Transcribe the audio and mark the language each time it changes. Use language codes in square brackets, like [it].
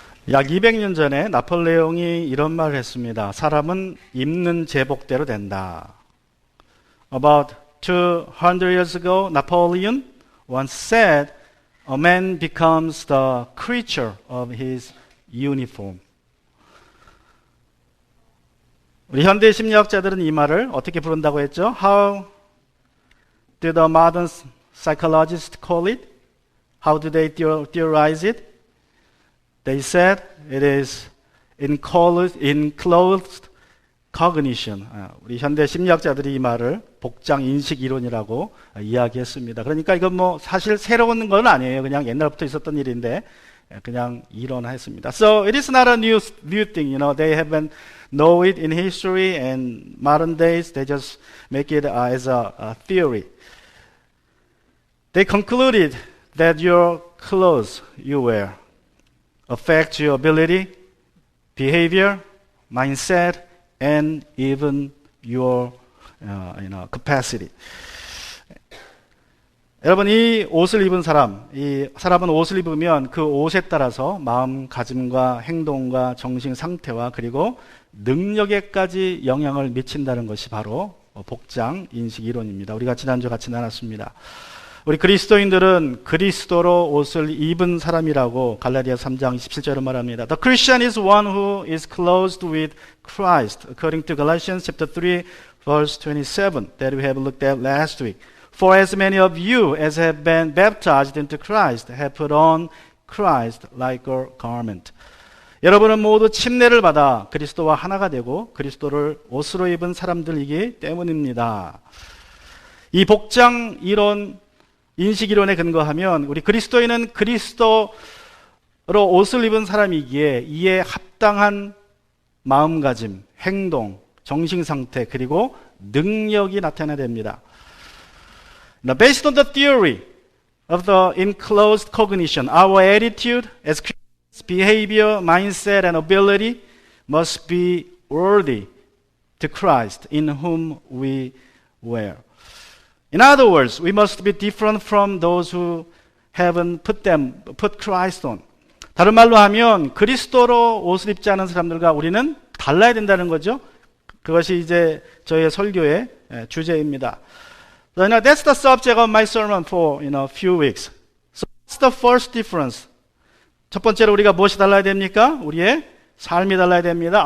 [ko] 약 200년 전에 나폴레옹이 이런 말을 했습니다. 사람은 입는 제복대로 된다. [en] About 200 years ago, Napoleon once said, a man becomes the creature of his uniform. [ko] 우리 현대 심리학자들은 이 말을 어떻게 부른다고 했죠? [en] How do the modern psychologists call it? How do they theorize it? They said it is enclosed cognition. [ko] 우리 현대 심리학자들이 이 말을 복장 인식 이론이라고 이야기했습니다. 그러니까 이건 뭐 사실 새로운 건 아니에요. 그냥 옛날부터 있었던 일인데 그냥 이론화했습니다. [en] So it is not a new thing. You know, they haven't know it in history and modern days. They just make it as a theory. They concluded that your clothes you wear affect your ability, behavior, mindset, and even your capacity. [ko] 여러분, 이 옷을 입은 이 사람은 옷을 입으면 그 옷에 따라서 마음가짐과 행동과 정신 상태와 그리고 능력에까지 영향을 미친다는 것이 바로 복장 인식 이론입니다. 우리가 지난주 같이 나눴습니다. 우리 그리스도인들은 그리스도로 옷을 입은 사람이라고 갈라디아 3장 27절을 말합니다. [en] The Christian is one who is clothed with Christ, according to Galatians chapter 3, verse 27, that we have looked at last week. For as many of you as have been baptized into Christ have put on Christ like a garment. [ko] 여러분은 모두 침례를 받아 그리스도와 하나가 되고 그리스도를 옷으로 입은 사람들이기 때문입니다. 이 복장 이론, 인식 이론에 근거하면 우리 그리스도인은 그리스도로 옷을 입은 사람이기에 이에 합당한 마음가짐, 행동, 정신 상태 그리고 능력이 나타나야 됩니다. [en] Now, based on the theory of the enclosed cognition, our attitude as Christians, behavior, mindset, and ability must be worthy to Christ in whom we wear. In other words, we must be different from those who haven't put Christ on. [ko] 다른 말로 하면 그리스도로 옷을 입지 않은 사람들과 우리는 달라야 된다는 거죠. 그것이 이제 저의 설교의 주제입니다. [en] So, that's the subject of my sermon for few weeks. So what's the first difference? [ko] 첫 번째로 우리가 무엇이 달라야 됩니까? 우리의 삶이 달라야 됩니다.